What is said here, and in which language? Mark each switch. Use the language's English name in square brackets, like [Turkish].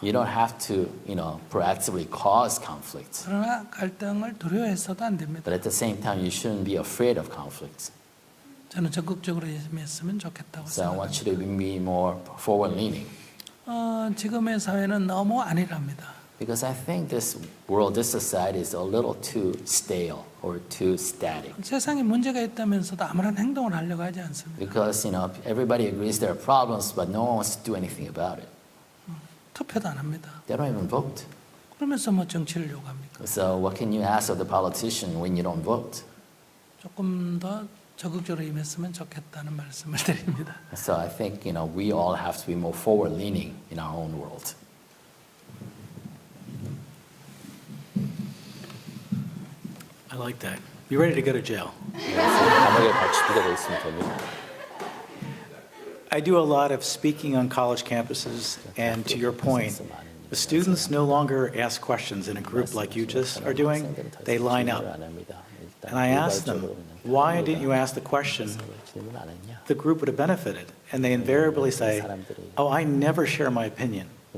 [English] You don't have to proactively cause conflicts. [Korean] 그러나 갈등을 두려워해서도 안 됩니다. [English] But at the same time, you shouldn't be afraid of conflicts. [Korean] 저는 적극적으로 임했으면 좋겠다고 [English] So I [Korean] 생각합니다. [English] want you to be more forward-leaning. [Korean] 지금의 사회는 너무 안일합니다. [English] Because I think this world, this society is a little too stale or too static. [Korean] 세상에 문제가 있다면서도 아무런 행동을 하려고 하지 않습니다. [English] Because everybody agrees there are problems, but no one wants to do anything about it. [Korean] 투표도 안 합니다. [English] They don't even vote. [Korean] 그러면서 정치를 요구합니까? [English] So what can you ask of the politician when you don't vote? [Korean] 조금 더 적극적으로 임했으면 좋겠다는 말씀을 드립니다. [English] So I think we all have to be more forward-leaning in our own world. I like that. Be ready to go to jail. [Korean] 감옥에 갈 준비가 돼 있으면 됩니다. [English] I do a lot of speaking on college campuses, and to your point, the students no longer ask questions in a group like you just are doing. They line up. And I ask them, why didn't you ask the question? The group would have benefited. And they invariably say, oh, I never share my opinion.